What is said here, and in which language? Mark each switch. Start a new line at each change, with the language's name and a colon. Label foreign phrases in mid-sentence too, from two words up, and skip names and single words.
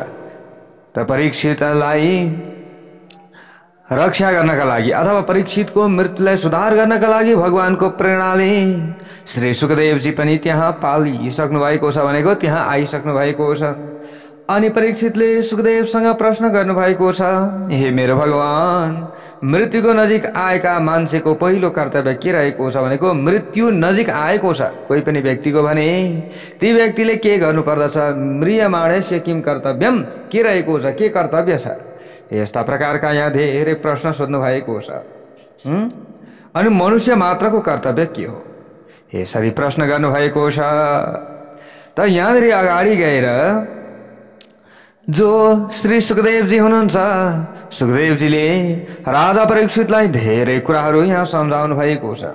Nepali: त परीक्षितलाई रक्षा गर्नका लागि अथवा परीक्षितको मृत्युलाई सुधार गर्नका लागि भगवानको प्रेरणाले श्री सुखदेवजी पनि त्यहाँ पालिसक्नु भएको छ, भनेको त्यहाँ आइसक्नु भएको छ। अनि परीक्षितले सुखदेवसँग प्रश्न गर्नु भएको छ, हे मेरो भगवान, मृत्युको नजिक आएका मान्छेको पहिलो कर्तव्य के रहेको छ भनेको मृत्यु नजिक आएको छ कोही पनि व्यक्तिको भने ती व्यक्तिले के गर्नुपर्दछ?
Sanskrit: म्रियमाणस्य किम कर्तव्यम,
Nepali: के रहेको छ, के कर्तव्य छ? यस्ता प्रकारका यहाँ धेरै प्रश्न सोध्नु भएको छ। अनि मनुष्य मात्रको कर्तव्य के हो? यसरी प्रश्न गर्नु भएको छ। त यहाँनिर अगाडि गएर जो श्री सुखदेवजी हुनुहुन्छ, सुखदेवजीले राजा परीक्षितलाई धेरै कुराहरू यहाँ सम्झाउनु भएको छ।